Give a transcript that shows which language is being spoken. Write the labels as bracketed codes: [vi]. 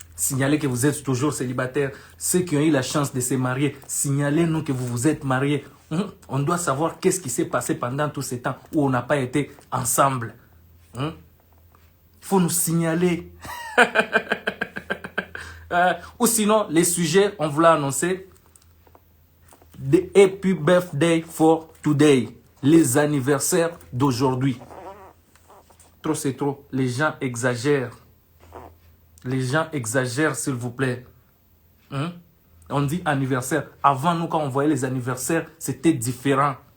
[fr] Signalez que vous êtes toujours célibataire. Ceux qui ont eu la chance de se marier, signalez-nous que vous vous êtes mariés. On doit savoir qu'est-ce qui s'est passé pendant tout ce temps où on n'a pas été ensemble. Il faut nous signaler. Ou sinon, les sujets, on vous l'a annoncé. [en] The happy birthday for today. [fr] Les anniversaires d'aujourd'hui. Trop, c'est trop. Les gens exagèrent. Les gens exagèrent, s'il vous plaît. On dit anniversaire. Avant, nous, quand on voyait les anniversaires, c'était différent.